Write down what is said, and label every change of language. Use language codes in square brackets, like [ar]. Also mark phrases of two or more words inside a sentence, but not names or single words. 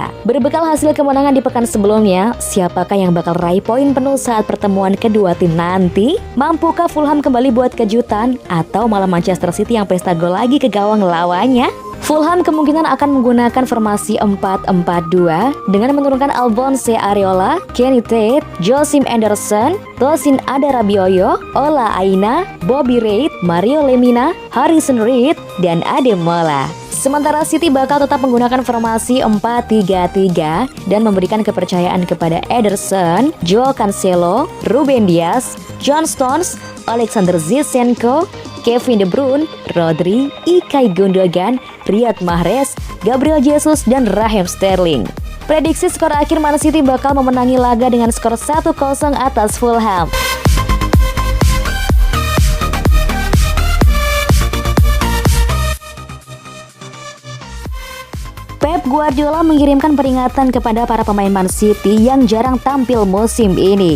[id] Berbekal hasil kemenangan di pekan sebelumnya, siapakah yang bakal raih poin penuh saat pertemuan kedua tim nanti? Mampukah Fulham kembali buat kejutan atau malah Manchester City yang pesta gol lagi ke gawang lawannya? Fulham kemungkinan akan menggunakan formasi 4-4-2 dengan menurunkan Alphonse Areola, Kenny Tate, Josim Anderson, Tosin Adarabioyo, Ola Aina, Bobby Reid, Mario Lemina, Harrison Reed, dan Ademola. Sementara City bakal tetap menggunakan formasi 4-3-3 dan memberikan kepercayaan kepada Ederson, Joao Cancelo, Ruben Dias, John Stones, Alexander Zinchenko, Kevin De Bruyne, Rodri, Ilkay Gundogan, Riyad Mahrez, Gabriel Jesus, dan Raheem Sterling. Prediksi skor akhir Man City bakal memenangi laga dengan skor 1-0 atas Fulham. Pep Guardiola mengirimkan peringatan kepada para pemain Man City yang jarang tampil musim ini.